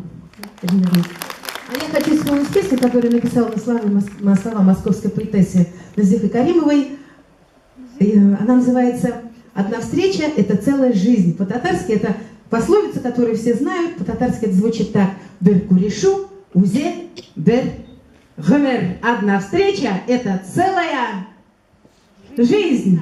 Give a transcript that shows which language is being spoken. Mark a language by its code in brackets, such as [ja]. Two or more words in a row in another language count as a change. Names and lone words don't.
[ru] А я хочу вспомнить песню, которую написала на слова московской поэтессы Назифы Каримовой. Она называется «Одна встреча – это целая жизнь». По-татарски это пословица, которую все знают. По-татарски это звучит так: [tt] «Бер курешу, узе, бер гомер». [ru] Одна встреча – это целая жизнь.